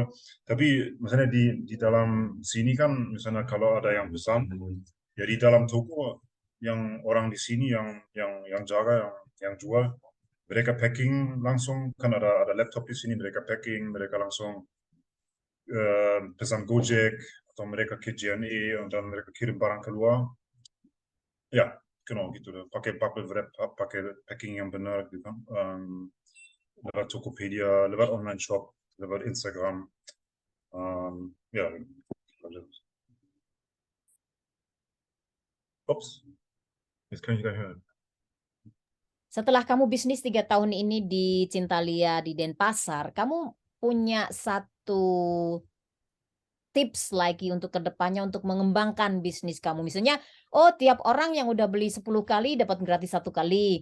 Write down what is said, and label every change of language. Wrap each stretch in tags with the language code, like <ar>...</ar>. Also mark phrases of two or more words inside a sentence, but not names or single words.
<id>Tapi misalnya di dalam sini kan misalnya kalau ada yang pesan, ya di dalam toko yang orang di sini yang jaga yang jual, mereka packing langsung kan ada laptop di sini, mereka packing, mereka langsung pesan Gojek atau mereka ke JNE</id> <de>und dann</de> <id>mereka kirim barang keluar. Ya, genau gitu. Pakai bubble wrap, pakai packing yang benar gitu kan. Lewat Tokopedia, lewat</id> <en>online shop,</en> <id>lewat Instagram.</id> <de>Ja, ups, jetzt kann ich gar nicht hören.</de> <id>Setelah kamu bisnis 3 tahun ini di Cintalia di Denpasar, kamu punya satu tips lagi untuk kedepannya untuk mengembangkan bisnis kamu. Misalnya, oh tiap orang yang udah beli 10 kali dapat gratis 1 kali.</id>